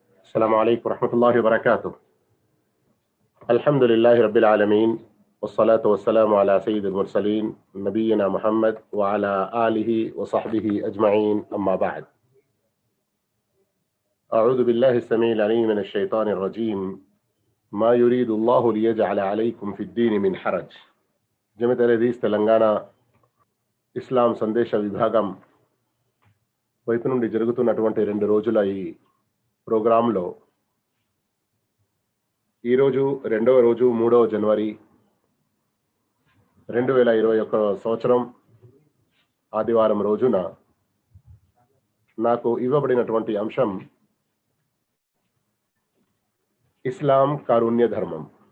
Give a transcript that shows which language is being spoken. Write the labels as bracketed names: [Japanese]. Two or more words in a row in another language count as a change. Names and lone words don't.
[Arabic] السلام عليكم ورحمة الله وبركاته. الحمد لله رب العالمين والصلاة والسلام على سيد المرسلين نبينا محمد وعلى آله وصحبه أجمعين، أما بعد. أعوذ بالله السميع العليم من الشيطان الرجيم. ما يريد الله ليجعل عليكم في الدين من حرج. [Telugu] జమియత్ అల్-హదీస్ తెలంగాణ ఇస్లాం సందేశ విభాగం వైపు నుండి జరుగుతున్నటువంటి 2 రోజుల ఈ ప్రోగ్రాంలో ఈరోజు 2వ రోజు 3వ జనవరి 2021 సంవత్సరం ఆదివారం రోజున నాకు ఇవ్వబడినటువంటి అంశం ఇస్లాం కారుణ్య ధర్మం.